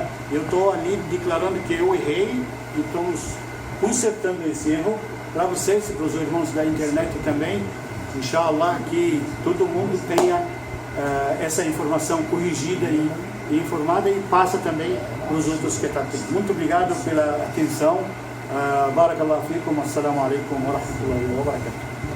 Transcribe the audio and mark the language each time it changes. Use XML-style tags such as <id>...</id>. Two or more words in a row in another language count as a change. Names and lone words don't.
<pt>Eu estou ali declarando que eu errei e estamos consertando esse erro para vocês e para os irmãos da internet também, inshallah, que todo mundo tenha essa informação corrigida e informada e passa também para os outros que estão aqui. Muito obrigado pela atenção.</pt> <ar>بارك الله فيكم، السلام عليكم ورحمة الله وبركاته.</ar>